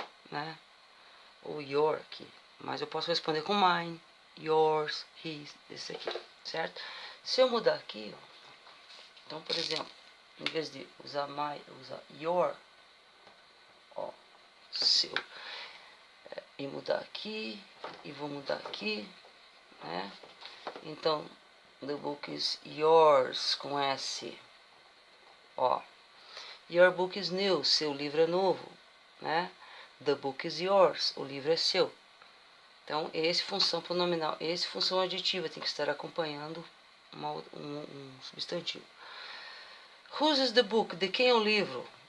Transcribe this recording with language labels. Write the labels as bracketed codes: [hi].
[pt] Né? Ou your aqui. Mas eu posso responder com mine, yours, his, esse aqui. Certo? Se eu mudar aqui, então, por exemplo, em vez de usar my, eu usar your, ó, seu. E mudar aqui, e vou mudar aqui, né? Então, [en] the book is yours, [pt] com S. Ó. [en] Your book is new, [pt] seu livro é novo, né? [en] The book is yours, [pt] o livro é seu. Então, esse função pronominal, esse função adjetiva tem que estar acompanhando um substantivo. [en] Whose is the book? [pt] De quem é o livro?